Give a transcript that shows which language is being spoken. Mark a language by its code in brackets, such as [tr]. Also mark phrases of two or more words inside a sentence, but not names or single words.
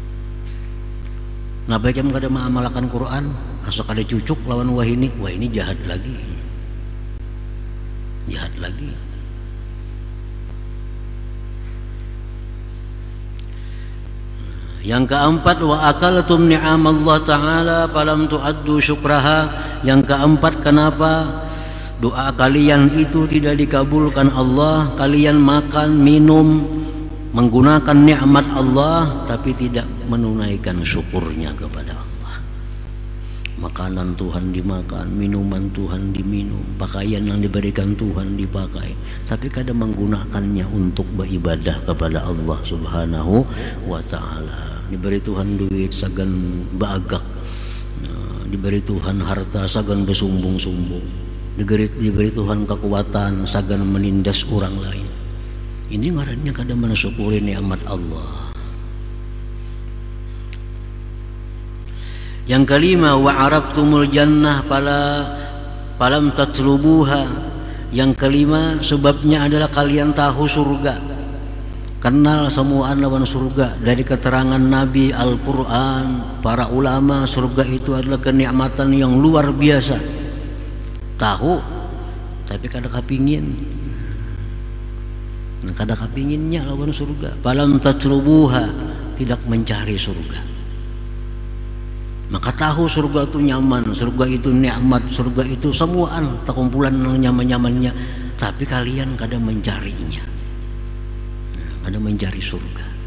[bjn] Napa jam kada maamalkan Quran? Asa kada cucuk lawan wah ini jahat lagi. [id] Jahat lagi. Yang keempat, [ar] وأكلتم نعمة الله تعالى فلم تؤدوا شكرها. [id] Yang keempat, kenapa doa kalian itu tidak dikabulkan Allah? Kalian makan, minum, menggunakan nikmat Allah tapi tidak menunaikan syukurnya kepada Allah. Makanan Tuhan dimakan, minuman Tuhan diminum, pakaian yang diberikan Tuhan dipakai, tapi kadang menggunakannya untuk beribadah kepada Allah Subhanahu wa ta'ala. [bjn] Diberi Tuhan duit sagan baagak, diberi Tuhan harta sagan bersumbung-sumbung, diberi Tuhan kekuatan sagan menindas orang lain. Ini ngarannya kadang mensyukuri nikmat Allah. [id] Yang kelima, [ar] وعرفتم الجنة فلم تطلبوها. [id] Yang kelima, sebabnya adalah kalian tahu surga, kenal semua lawan surga. Dari keterangan Nabi, Al-Quran, para ulama, surga itu adalah kenikmatan yang luar biasa. [bjn] Tahu, tapi kada kepingin. Kada kepinginnya lawan surga. [ar] فلم تطلبوها, [id] tidak mencari surga. Maka tahu surga itu nyaman, surga itu nikmat, surga itu semuaan terkumpulan nyaman-nyamannya, tapi kalian kadang mencarinya, kadang mencari surga.